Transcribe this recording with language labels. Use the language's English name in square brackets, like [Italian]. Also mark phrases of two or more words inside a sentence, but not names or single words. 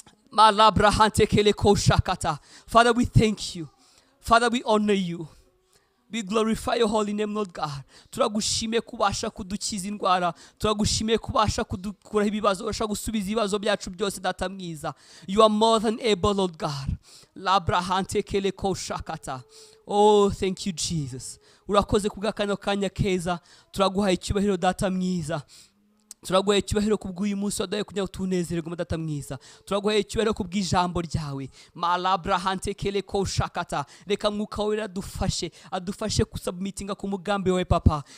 [English] Malabra hante kele ko shakata. Father, we thank you. Father, we honor you. We glorify your holy name, Lord God. [Kinyarwanda] Turagushimiye kubasha kudukiza indwara. Turagushimiye kubasha kudukuraho ibibazo, ubasha gusubiza ibibazo byacu byose, Data mwiza. [English] You are more than able, Lord God. Labra hante kele ko shakata. Oh, thank you, Jesus. [Kinyarwanda] Urakoze ku bwa kano kanya keza. Turaguhaye icyubahiro, Data mwiza. Turaguhaye icyubahiro ku bw'uyu munsi waduhaye kugira ngo tunezererwe, Data mwiza. Turaguhaye icyubahiro ku bw'ijambo ryawe. Malabra hante kele ko shakata. Reka Mwuka Wera adufashe, adufashe gusubmitinga ku mugambi wawe, Papa.